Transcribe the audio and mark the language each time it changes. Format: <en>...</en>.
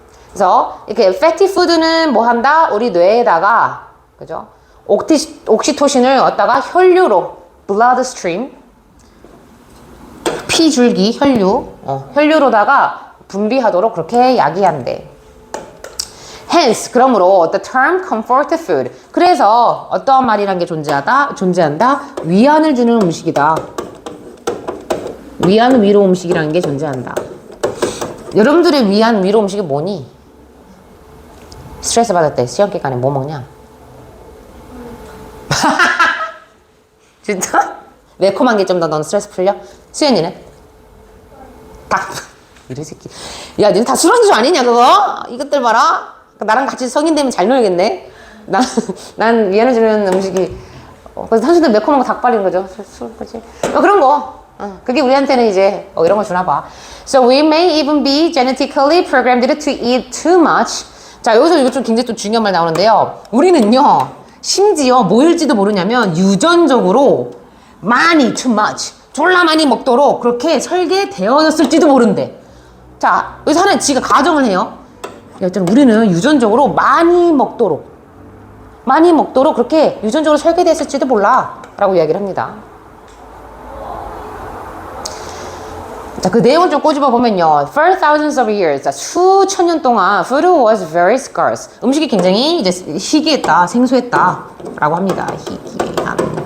<ko>그래서 이렇게 fatty food는 뭐 한다? 우리 뇌에다가 그죠? 옥시토신을 얻다가 혈류로 blood stream 피줄기, 혈류로다가 분비하도록 그렇게 야기한대.</ko> <en>Hence,</en> <ko>그러므로</ko> <en>the term comfort food.</en> <ko>그래서 어떠한 말이란 게 존재한다? 위안을 주는 음식이다. 위안, 위로 음식이라는 게 존재한다. 여러분들의 위안, 위로 음식이 뭐니? 스트레스 받을 때 시험 기간에 뭐 먹냐? 진짜? 매콤한 게 좀 더 넌 스트레스 풀려? 수연이는? 딱 이런 새끼. 야, 니네 다 술안주 아니냐 그거? 이것들 봐라. 나랑 같이 성인 되면 잘 놀겠네. 난 위안을 주는 음식이 그래서 당신들 매콤한 거 닭발인 거죠. 술 그치? 그런 거. 그게 우리한테는 이제 이런 거 주나 봐.</ko> <en>So we may even be genetically programmed to eat too much.</en> <ko>자, 여기서 이거 좀 굉장히 또 중요한 말 나오는데요. 우리는요 심지어 뭐일지도 모르냐면 유전적으로 많이 too much 졸라 많이 먹도록 그렇게 설계되어졌을지도 모른대. 자, 여기서 하나 지가 가정을 해요. 일단 우리는 유전적으로 많이 먹도록 그렇게 유전적으로 설계됐을지도 몰라 라고 이야기를 합니다. 자, 그 내용을 좀 꼬집어 보면요.</ko> <en>For thousands of years,</en> <ko>수천 년 동안</ko> <en>food was very scarce.</en> <ko>음식이 굉장히 이제 희귀했다, 생소했다 라고 합니다. 희귀한.</ko>